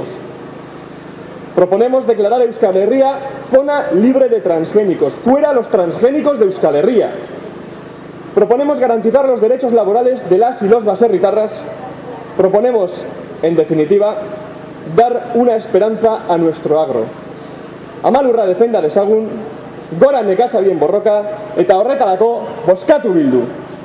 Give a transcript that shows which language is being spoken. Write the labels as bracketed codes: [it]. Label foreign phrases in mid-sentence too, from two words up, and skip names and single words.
[es] Proponemos declarar Euskal Herria zona libre de transgénicos, fuera los transgénicos de Euskal Herria. Proponemos garantizar los derechos laborales de las y los baserritarras. Proponemos, en definitiva, dar una esperanza a nuestro agro. [eu] Amalurra defenda dezagun, gora nekazarien borroka, eta horretarako bozkatu Bildu.